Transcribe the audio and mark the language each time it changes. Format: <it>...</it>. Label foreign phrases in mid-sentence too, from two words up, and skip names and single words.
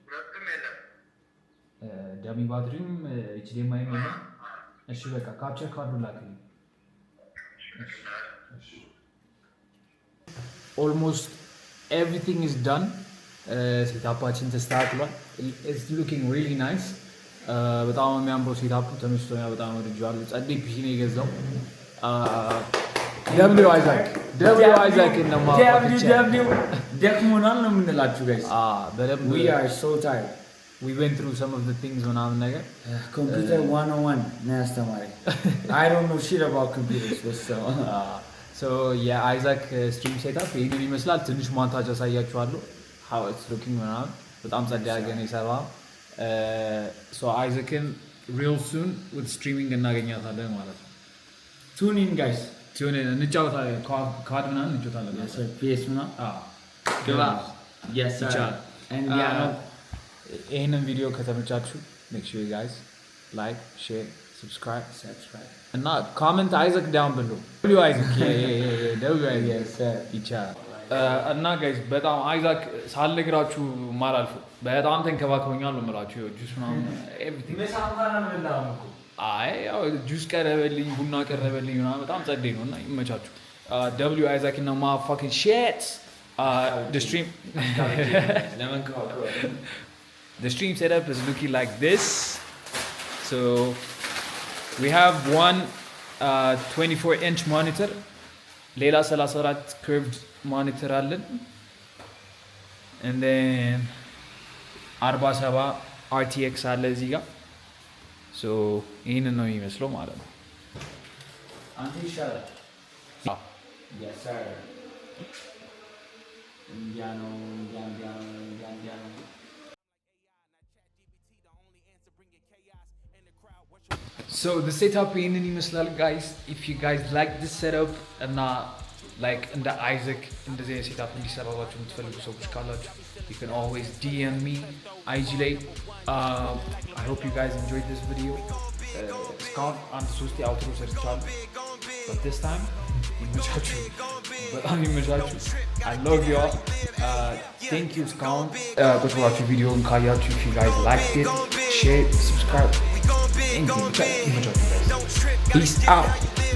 <am>ደሚ ባትሪም ኤችዲኤምአይ ነው። እሺ በቃ ካፕቸር ካርዱ ላክልኝ።</am> <en>almost everything is done።</en> <am>ሴታፓችን ተስተካክሏል።</am> <en>it's looking really nice።</en> <am>በጣም የሚያምረው ሴታፑ ተመችቶኛል። በጣም ወድጄዋለሁ። ጸዴ ፒሲ ነው የገዛው። ደብሊው አይዛክ እና ደብሊው ደክሞናል ነው የምንላችሁ ጋይስ። በደንብ</am> <en>we are so tired. we went through some of the things</en> <am>ምናምን ነገር ኮምፒውተር 101 ነው ያስተማረኝ።</am> <en>I don't know shit about computers but</en> <am>so የአይዛክ ስትሪም ሴታፕ ይሄንን ይመስላል። ትንሽ ሞንታጅ አሳያችኋለሁ</am> <en>how it's looking</en> <am>ምናምን በጣም ጸዳ ያገኘ ይሰራል። so አይዛክን</am> <en>real soon with streaming</en> <am>እናገኛታለን ማለት ነው።</am> <en>tune in guys.</en> <am>ቲዩን እንጫወታለን። ካርድ ምናምን እንጫወታለን። ፒኤስ ምናምን ግባ ይቻላል። ይህንን ቪዲዮ ከተመቻችሁ</am> <en>make sure guys like share subscribe</en> <am>እና ኮሜንት አይዛክ ዳውን ብሎ ይቻላል። እና ጋይስ በጣም አይዛክ ሳልነግራችሁ ማላልፉ በጣም ተንከባክቦኛል ነው የምላችሁ። ጁስ ምናምን ኤቭሪቲንግ አይ ያው ጁስ ቀረበልኝ፣ ቡና ቀረበልኝ ምናምን በጣም ጸዴ ነው እና ይመቻችሁ። ደብሊው አይዛክ እና</am> <en>motherfucking shit the stream setup is looking like this. So we have one 24-inch monitor, ሌላ 34 curved monitor አለን, and then 47 RTX</en> <am>አለ እዚህ ጋር።</am> <en>so</en> <am>ይሄንን ነው የሚመስለው ማለት ነው። አንተ ይሻላል።</am> <en>yes sir indiano. So the setup</en> <am>ይሄንን ይመስላል</am> <en>guys. If you guys like this setup እና like</en> <am>እንደ አይዛክ እንደዚህ አይነት ሴታፕ እንዲሰራላችሁ የምትፈልጉ ሰዎች ካላችሁ</am> <en>you can always DM me IG ላይ. I hope you guys enjoyed this video.</en> <am>እስካሁን አንድ 3 አውትሮ ሰርቻለሁ,</am> <en>but this time</en> <am>ይመቻችሁ፣ በጣም ይመቻችሁ።</am> <en>I love you all. Thank you</en> <am>እስካሁን ቁጭ ብላችሁ ቪዲዮውን ካያችሁ</am> <en>if you guys liked it, share, subscribe. Thank you. Peace out.</en>